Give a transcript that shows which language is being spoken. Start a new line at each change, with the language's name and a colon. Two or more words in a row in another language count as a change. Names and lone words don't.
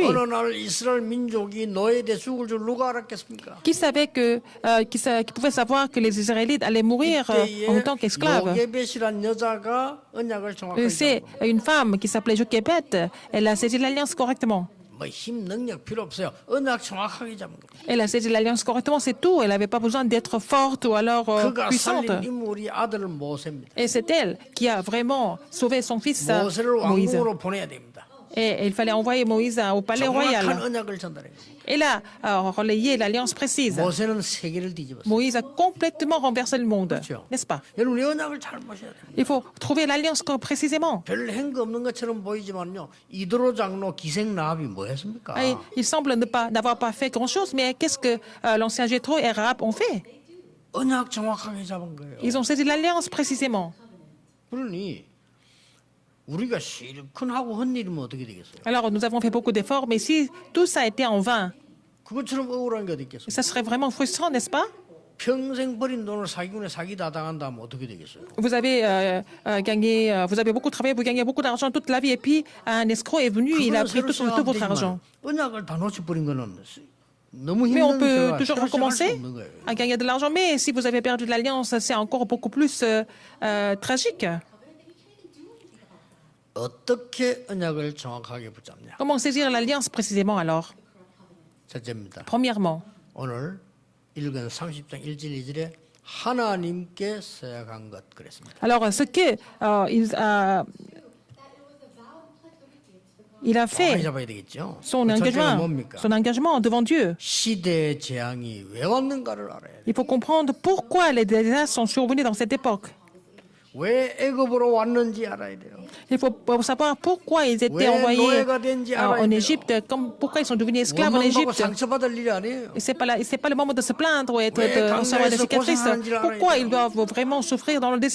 Korean: 어느 날 이스라엘 민족이 노예돼 죽을 줄 누가 알았겠습니까?
French: Qui savait qui pouvait savoir que les Israélites allaient mourir en tant qu'esclaves?
Korean: 요게벳이란 여자가 언약을 정확하게
French: C'est
Korean: 잡은
French: une femme qui s'appelait Jochebed. Elle a saisi l'alliance correctement.
Korean: 뭐힘 능력 필요 없어요. 언약 정확하게 잡은 거예요.
French: Elle a saisi l'alliance correctement, c'est tout. Elle n'avait pas besoin d'être forte ou alors
Korean: 그가
French: puissante.
Korean: 살린 인물이 아들 모세입니다.
French: Et c'est elle qui a vraiment sauvé son fils
Korean: 모세를
French: Moïse.
Korean: 왕궁으로 보내야 됩니다.
French: Et il fallait envoyer Moïse au palais
Korean: 정확한
French: royal.
Korean: 언약을 전달해.
French: Elle a relayé l'alliance précise.
Korean: 모세는 세계를 뒤집었어요.
French: Moïse a complètement renversé le monde,
Korean: 그렇죠.
French: n'est-ce pas?
Korean: 여러분 이 언약을 잘 보셔야 돼요.
French: Il faut trouver l'alliance précisément.
Korean: 별 행거 없는 것처럼 보이지만요. 이드로 장로 기생 라합이 뭐 했습니까?
French: Et il semble n'avoir pas fait grand-chose, mais qu'est-ce que l'ancien Jéthro et Rahab ont fait?
Korean: 언약 정확하게 잡은 거예요.
French: Ils ont saisi l'alliance précisément.
Korean: 그러니 우리가 실컷 하고 한 일이면 어떻게 되겠어요?
French: Alors nous avons fait beaucoup d'efforts, mais si tout ça a été en vain,
Korean: 그것처럼 억울한 게 어디 있겠어요?
French: ça serait vraiment frustrant, n'est-ce pas?
Korean: 평생 버린 돈을 사기꾼에 사기다 당한다면 어떻게 되겠어요?
French: Vous avez gagné, vous avez beaucoup travaillé, vous gagnez beaucoup d'argent toute la vie, et puis un escroc est venu, il a
Korean: 그거는
French: pris
Korean: 새로
French: tout votre
Korean: 시작하면
French: argent.
Korean: 언약을 다 놓쳐버린 거는 너무
French: Mais on
Korean: 힘든
French: peut
Korean: 생활,
French: toujours
Korean: 새로 시작할 수
French: recommencer
Korean: 없는 거예요.
French: à gagner de l'argent, mais si vous avez perdu de l'alliance, c'est encore beaucoup plus tragique.
Korean: 어떻게 언약을 정확하게 붙잡냐?
French: Comment saisir l'alliance précisément alors?
Korean: 첫째입니다.
French: Premièrement,
Korean: 오늘 읽은 30장 1절 2절에 하나님께 서약한 것 그랬습니다.
French: alors ce que il a
Korean: 많이
French: fait,
Korean: 잡아야 되겠죠.
French: son
Korean: 그 첫째가
French: engagement,
Korean: 뭡니까?
French: son engagement devant Dieu.
Korean: 시대의 재앙이 왜 왔는가를 알아야 돼요.
French: Il faut comprendre pourquoi les désastres sont survenus dans cette époque.
Korean: 왜 애굽으로 왔는지 알아야 돼요.
French: Il faut savoir pourquoi ils étaient
Korean: 왜
French: envoyés
Korean: 노예가 된지 알아야
French: en
Korean: 돼요.
French: Égypte, pourquoi ils sont devenus esclaves en
Korean: 원망받고
French: Égypte.
Korean: 상처받을 일이 아니에요.
French: Et c'est pas le moment de se plaindre ou
Korean: 왜
French: de recevoir des
Korean: 강가에서
French: cicatrices.
Korean: 고생하는지를 알아야
French: Pourquoi
Korean: 돼요.
French: ils doivent vraiment souffrir dans le désert?